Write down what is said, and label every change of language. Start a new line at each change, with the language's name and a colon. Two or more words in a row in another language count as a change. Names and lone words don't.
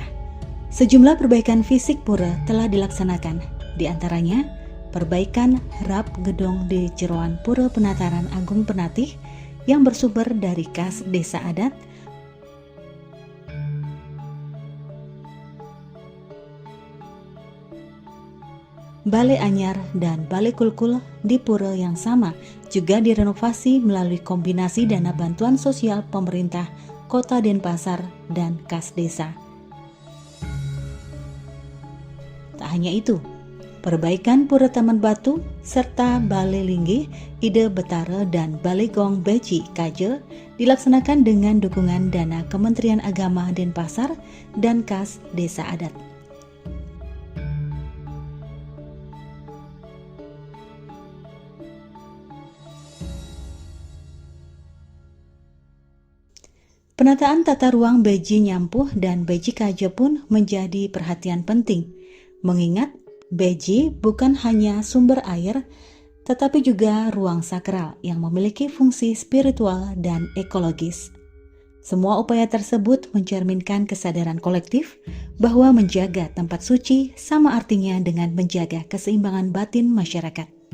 Indonesian: Sejumlah perbaikan fisik pura telah dilaksanakan, di antaranya perbaikan rap gedong di jeroan Pura Penataran Agung Penatih yang bersumber dari kas Desa Adat, Balai Anyar dan Balai Kulkul di pura yang sama juga direnovasi melalui kombinasi dana bantuan sosial pemerintah Kota Denpasar dan kas desa. Tak hanya itu, perbaikan Pura Taman Batu serta Balai Linggih, Ide Betara dan Balai Gong Beji Kaje dilaksanakan dengan dukungan dana Kementerian Agama Denpasar dan kas Desa Adat. Penataan tata ruang Beji Nyampuh dan Beji Kaje pun menjadi perhatian penting, mengingat Beji bukan hanya sumber air, tetapi juga ruang sakral yang memiliki fungsi spiritual dan ekologis. Semua upaya tersebut mencerminkan kesadaran kolektif bahwa menjaga tempat suci sama artinya dengan menjaga keseimbangan batin masyarakat.